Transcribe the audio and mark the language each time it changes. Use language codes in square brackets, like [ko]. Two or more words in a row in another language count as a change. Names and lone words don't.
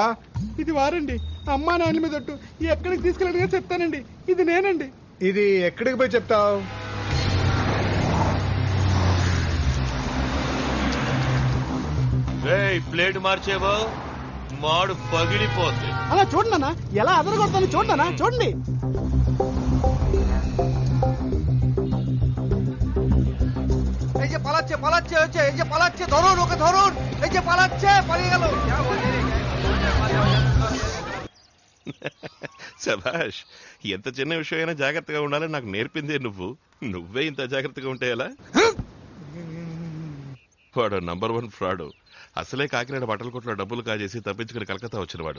[te] ఇది వారండి, అమ్మా నాయన మీద ఒట్టు. ఎక్కడికి తీసుకెళ్ళడిగా చెప్తానండి. ఇది నేనండి. ఇది ఎక్కడికి పోయి చెప్తావు? ప్లేట్ మార్చేవో మాడు పగిలిపోతుంది. అలా చూడన్నా, ఎలా అదరగొడతాను చూడన్నా, చూడండి. [bn] এই যে পালাচ্ছে হচ্ছে, এই যে পালাচ্ছে, ধরুন ওকে ধরুন, এই যে পালাচ্ছে, পালিয়ে গেল। [te] శభాష్, ఎంత చిన్న విషయం అయినా జాగ్రత్తగా ఉండాలని నాకు నేర్పిందే నువ్వే ఇంత జాగ్రత్తగా ఉంటే ఎలా? వాడు నంబర్ 1 ఫ్రాడ్. అసలే కాకినాడ బట్టల కొట్లో డబ్బులు కాజేసి తప్పించుకుని కలకత్తా వచ్చినవాడు.